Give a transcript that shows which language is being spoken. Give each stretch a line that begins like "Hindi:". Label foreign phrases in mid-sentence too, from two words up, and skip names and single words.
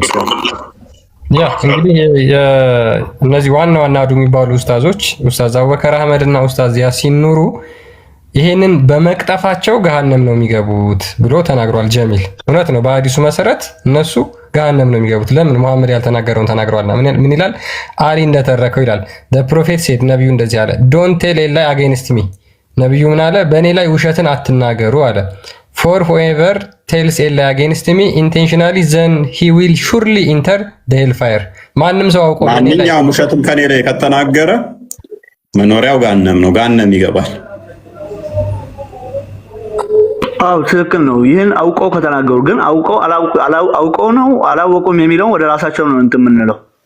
Amharic: ያ እንግዲህ እነዚህ ዋና ዋና አዱ የሚባሉ ኡስታዞች ኡስታዝ አቡበከር አህመድ እና ኡስታዝ ያሲን ኑሩ ይሄንን በመቅጠፋቸው ገሃነም ነው የሚገቡት ብሎ ተናግሯል። ጀሚል እውነት ነው። በሐዲሱ መሰረት እነሱ ገሃነም ነው የሚገቡት። ለምን? መሐመድ ያልተናገረውን ተናግሯልና። ምን ይላል? አሊ እንደተረከው ይላል።
English: the prophet said
Amharic: ነብዩ እንደዚህ አለ።
English: don't tell a lie against me
Amharic: ነብዩ ምን አለ? በእኔ ላይ ውሸትን አትናገሩ አለ።
English: for whoever tells a lie against me intentionally then he will surely enter the hellfire
Amharic: ማንም ሰው አውቆ ማንኛውም ውሸትን ከኔ ላይ ከተናገረ መኖሪያው ገሃነም ነው፣ ገሃነም ይገባል። አው ትክክል ነው። ይሄን አውቀው ከተናገሩ ግን አውቀው ነው አላወቁም የሚለው ወደ ራሳቸው ነው እንትን የምንለው።